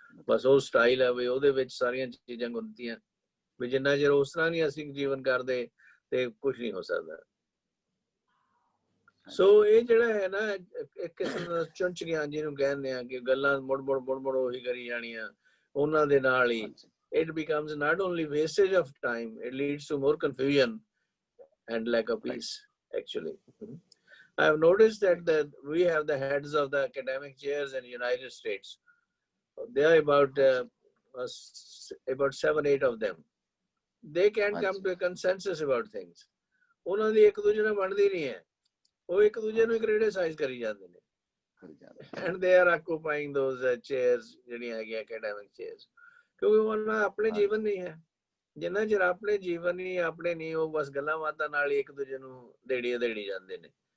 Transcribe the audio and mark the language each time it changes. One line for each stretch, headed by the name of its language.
Punjabi: ਬਸ ਉਹ ਸਟਾਈਲ ਹੈ ਵੀ ਉਹਦੇ ਵਿੱਚ ਸਾਰੀਆਂ ਚੀਜ਼ਾਂ ਗੁੰਨਤੀਆਂ ਵੀ ਜਿੰਨਾ ਚਿਰ ਉਸ ਤਰ੍ਹਾਂ ਨਹੀਂ ਅਸੀਂ ਜੀਵਨ ਕਰਦੇ ਤੇ ਕੁਝ ਨਹੀਂ ਹੋ ਸਕਦਾ। ਸੋ ਇਹ ਜਿਹੜਾ ਹੈ ਨਾ ਇੱਕ ਕਿਸਮ ਦਾ ਚੁੰਚ ਗਿਆਨ ਜਿਹਨੂੰ ਕਹਿੰਦੇ ਆ ਕਿ ਗੱਲਾਂ ਮੁੜ ਮੁੜ ਉਹੀ ਕਰੀ ਜਾਣੀਆਂ ਉਹਨਾਂ ਦੇ ਨਾਲ ਹੀ।
English: It becomes not only wastage of time, it leads to more confusion and lack of peace, actually. I have noticed that we have the heads of the academic chairs in the United States. There are about 7-8 of them. They can't come to a consensus about things.
Punjabi: ਉਹਨਾਂ ਦੀ ਇੱਕ ਦੂਜੇ ਨਾਲ ਬਣਦੀ ਨਹੀਂ ਹੈ, ਉਹ ਇੱਕ ਦੂਜੇ ਨੂੰ ਕ੍ਰਿਟਿਸਾਈਜ਼ ਕਰੀ ਜਾਂਦੇ ਨੇ।
English: And they are occupying those chairs
Punjabi: ਜਿਹੜੀਆਂ ਹੈਗੀਆਂ academic chairs, ਕਿਉਂਕਿ ਉਹਨਾਂ ਆਪਣੇ ਜੀਵਨ ਨਹੀਂ ਹੈ। ਜਿੰਨਾ ਚਿਰ ਆਪਣੇ ਜੀਵਨ ਹੀ ਆਪਣੇ ਨਹੀਂ, ਉਹ ਬਸ ਗੱਲਾਂ ਬਾਤਾਂ ਨਾਲ ਹੀ ਇੱਕ ਦੂਜੇ ਨੂੰ ਦੇੜੀ ਜਾਂਦੇ ਨੇ।